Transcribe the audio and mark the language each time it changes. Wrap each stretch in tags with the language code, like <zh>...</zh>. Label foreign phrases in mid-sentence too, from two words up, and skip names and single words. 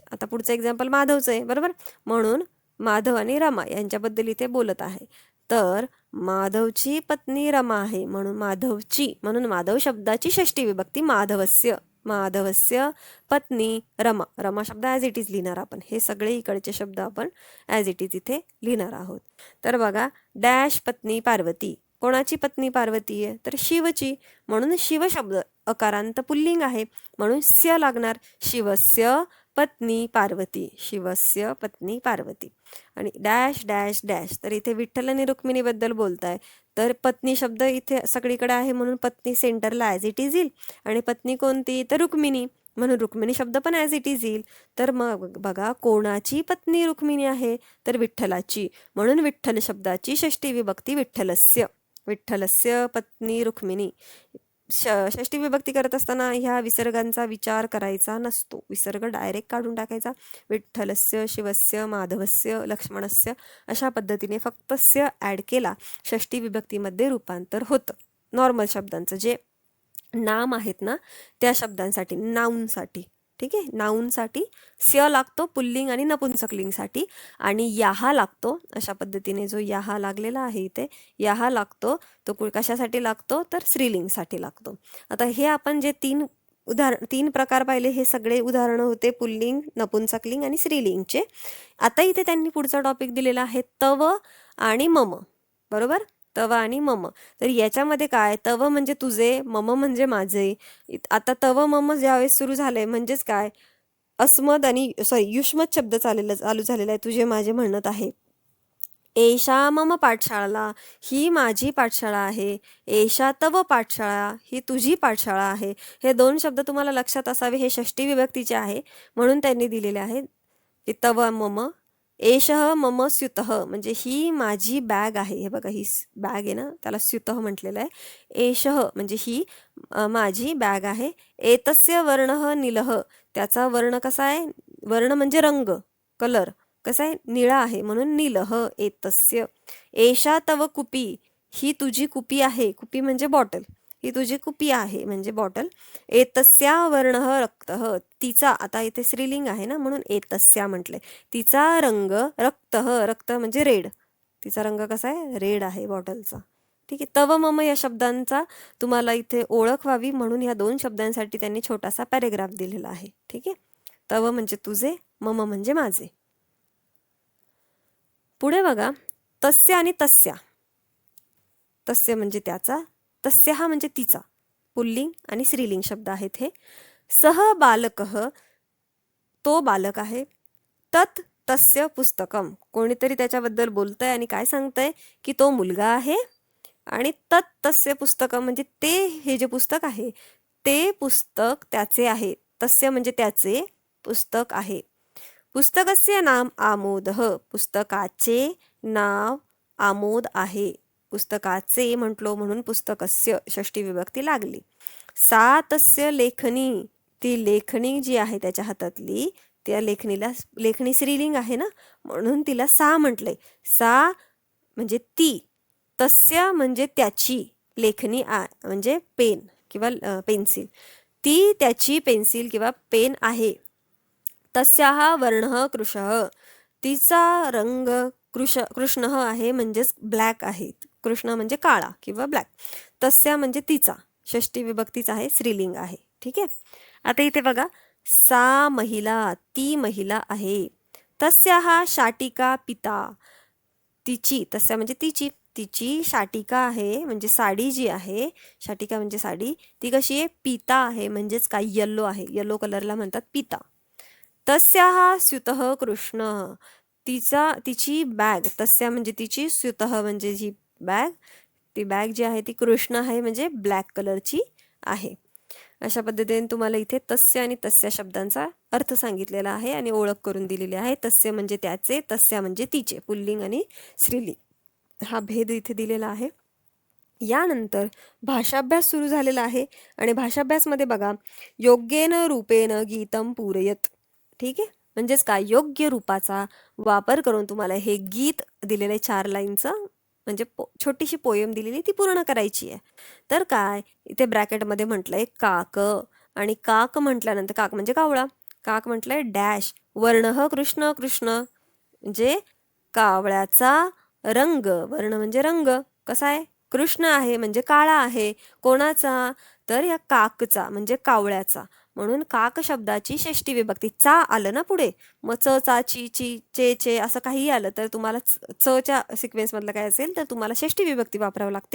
<mr>आता पुढचं एक्झाम्पल माधवचं आहे, बरोबर. म्हणून माधव आणि रमा यांच्याबद्दल इथे बोलत आहे. तर माधवची पत्नी रमा आहे म्हणून माधवची, म्हणून माधव शब्दाची षष्टी विभक्ती माधवस्य.</mr> <sa>माधवस्य पत्नी रमा.</sa> <mr>रमा शब्द</mr> <en>as it is</en> <mr>लिहिणार आपण. हे सगळे इकडचे शब्द आपण</mr> <en>as it is</en> <mr>इथे लिहिणार आहोत. तर बघा, डॅश पत्नी पार्वती. कोणाची पत्नी पार्वती आहे, तर शिवची. म्हणून शिव शब्द अकारांत पुल्लिंग आहे म्हणून स्य लागणार.</mr> <sa>शिवस्य पत्नी पार्वती. शिवस्य पत्नी पार्वती.</sa> <mr>आणि डॅश डॅश डॅश, तर इथे विठ्ठल आणि रुक्मिणीबद्दल बोलताय. तर पत्नी शब्द इथे सगळीकडे आहे म्हणून पत्नी सेंटरला</mr> <en>as it is</en> <mr>येईल. आणि पत्नी कोणती, तर रुक्मिणी, म्हणून रुक्मिणी शब्द पण</mr> <en>as it is</en> <mr>येईल. तर मग बघा, कोणाची पत्नी रुक्मिणी आहे, तर विठ्ठलाची. म्हणून विठ्ठल शब्दाची षष्टी विभक्ती विठ्ठलस्य.</mr> <sa>विठ्ठलस्य पत्नी रुक्मिणी.</sa> <mr>षष्टी विभक्ती करत असताना ह्या विसर्गांचा विचार करायचा नसतो, विसर्ग डायरेक्ट काढून टाकायचा. विठ्ठलस्य, शिवस्य, माधवस्य, लक्ष्मणस्य अशा पद्धतीने फक्त स्य ॲड केला षष्टी विभक्तीमध्ये रूपांतर होतं. नॉर्मल शब्दांचं जे नाम आहेत ना त्या शब्दांसाठी, नाऊनसाठी. ठीक आहे. नाऊनसाठी स्य लागतो पुल्लिंग आणि नपुंसकलिंगसाठी, आणि याहा लागतो. अशा पद्धतीने जो याहा लागलेला आहे इथे, याहा लागतो तो कशासाठी लागतो तर स्त्रीलिंगसाठी लागतो. आता हे आपण जे तीन प्रकार पाहिले, हे सगळे उदाहरणं होते पुल्लिंग, नपुंसकलिंग आणि स्त्रीलिंगचे. आता इथे त्यांनी पुढचा टॉपिक दिलेला आहे तव आणि मम. बरोबर, तव आणि मम. तर याच्यामध्ये काय, तव म्हणजे तुझे, मम म्हणजे माझे. आता तव मम ज्यावेळेस सुरू झाले म्हणजेच काय, अस्मद आणि युष्मत शब्द चालू झालेला आहे. तुझे माझे म्हणत आहे.</mr> <sa>एषा मम पाठशाळा,</sa> <mr>ही माझी पाठशाळा आहे.</mr> <sa>एषा तव पाठशाळा,</sa> <mr>ही तुझी पाठशाळा आहे. हे 2 शब्द तुम्हाला लक्षात असावे. हे षष्टी विभक्तीचे आहे म्हणून त्यांनी दिलेले आहे.</mr> <sa>तव मम, एषः मम स्युतः,</sa> <mr>म्हणजे ही माझी बॅग आहे. हे बघा, ही बॅग आहे ना, त्याला स्युतः म्हटलेलं आहे. एषः म्हणजे ही माझी बॅग आहे.</mr> <sa>एतस्य वर्णः नीलः,</sa> <mr>त्याचा वर्ण कसा आहे, वर्ण म्हणजे रंग, कलर कसा आहे, निळा आहे म्हणून</mr> <sa>नीलः एतस्य. एषा तव कुपी,</sa> <mr>ही तुझी कुपी आहे. कुपी म्हणजे बॉटल, ही तुझी कुपी आहे म्हणजे बॉटल.</mr> <sa>एतस्या वर्णः रक्तः,</sa> <mr>तिचा, आता इथे स्त्रीलिंग आहे ना म्हणून एतस्या म्हटले. तिचा रंग रक्तः, रक्त म्हणजे रेड, तिचा रंग कसा आहे, रेड आहे बॉटलचा. ठीक आहे. तव मम या शब्दांचा तुम्हाला इथे ओळख व्हावी म्हणून या 2 शब्दांसाठी त्यांनी छोटासा पॅरेग्राफ दिलेला आहे. ठीक आहे. तव म्हणजे तुझे, मम म्हणजे माझे. पुढे बघा, तस्य आणि तस्या. तस्य म्हणजे त्याचा, तस्य हा म्हणजे तिचा, पुल्लिंग आणि स्त्रीलिंग शब्द आहेत हे.</mr> <sa>सह बालकः,</sa> <mr>तो बालक आहे.</mr> <sa>तत् तस्य पुस्तकम,</sa> <mr>कोणीतरी त्याच्याबद्दल बोलतंय आणि काय सांगतंय की तो मुलगा आहे. आणि</mr> <sa>तत् तस्य पुस्तकम</sa> <mr>म्हणजे ते, हे जे पुस्तक आहे ते पुस्तक त्याचे आहे. तस्य म्हणजे त्याचे, पुस्तक आहे.</mr> <sa>पुस्तकस्य नाम आमोदः,</sa> <mr>पुस्तकाचे नाव आमोद आहे. पुस्तकाचे म्हटलो म्हणून पुस्तकस्य षष्टी विभक्ती लागली.</mr> <sa>सा तस्य लेखनी,</sa> <mr>ती लेखणी जी आहे त्याच्या हातातली, त्या लेखणीला, लेखणी स्त्रीलिंग आहे ना म्हणून तिला सा म्हटलंय. सा म्हणजे ती, तस्य म्हणजे त्याची, लेखनी म्हणजे पेन किंवा पेन्सिल, ती त्याची पेन्सिल किंवा पेन आहे.</mr> <sa>तस्याः वर्णः कृशः,</sa> <mr>तिचा रंग कृष्णः आहे म्हणजेच ब्लॅक आहे. कृष्ण म्हणजे काळा किंवा ब्लॅक. तस्या म्हणजे तिचा, षष्टी विभक्तीचा आहे, स्त्रीलिंग आहे. ठीक आहे. आता इथे बघा,</mr> <sa>सा महिला,</sa> <mr>ती महिला आहे.</mr> <sa>तस्याः शाटिका पिता,</sa> <mr>तिची, तस्या म्हणजे तिची, तिची शाटिका आहे म्हणजे साडी जी आहे, शाटिका म्हणजे साडी, ती कशी आहे, पिता आहे म्हणजेच काय, येल्लो आहे, येल्लो कलरला म्हणतात पिता.</mr> <sa>तस्याः स्युतः कृष्ण,</sa> <mr>तिची बॅग, तस्या म्हणजे तिची, स्युतः म्हणजे जी बॅग, ती बॅग जी आहे ती कृष्ण आहे म्हणजे ब्लॅक कलरची आहे. अशा पद्धतीने तुम्हाला इथे तस्य आणि तस्या शब्दांचा अर्थ सांगितलेला आहे आणि ओळख करून दिलेली आहे. तस्य म्हणजे त्याचे, तस्या म्हणजे तिचे, पुल्लिंग आणि स्त्रीलिंग हा भेद इथे दिलेला आहे. यानंतर भाषाभ्यास सुरू झालेला आहे आणि भाषाभ्यासमध्ये बघा,</mr> <sa>योग्येन रूपेन गीतम पूरयत.</sa> <mr>ठीक आहे, म्हणजेच काय, योग्य रूपाचा वापर करून तुम्हाला हे गीत दिलेले 4 लाईनचं म्हणजे छोटीशी पोयम दिलेली ती पूर्ण करायची आहे. तर काय, इथे ब्रॅकेटमध्ये म्हटलंय काक, आणि काक म्हटल्यानंतर, काक म्हणजे कावळा, काक म्हटलंय डॅश</mr> <sa>वर्णः कृष्ण,</sa> <mr>कृष्ण म्हणजे कावळ्याचा रंग, वर्ण म्हणजे रंग कसा आहे, कृष्ण आहे म्हणजे काळा आहे. कोणाचा, तर या काकचा म्हणजे कावळ्याचा. म्हणून काक शब्दाची षष्टी विभक्ती, चा आलं ना पुढे, मग च, चा, ची, ची, चे असं काही आलं तर तुम्हाला चच्या सिक्वेन्स मधलं काय असेल तर तुम्हाला षष्टी विभक्ती वापरावी लागते.</mr>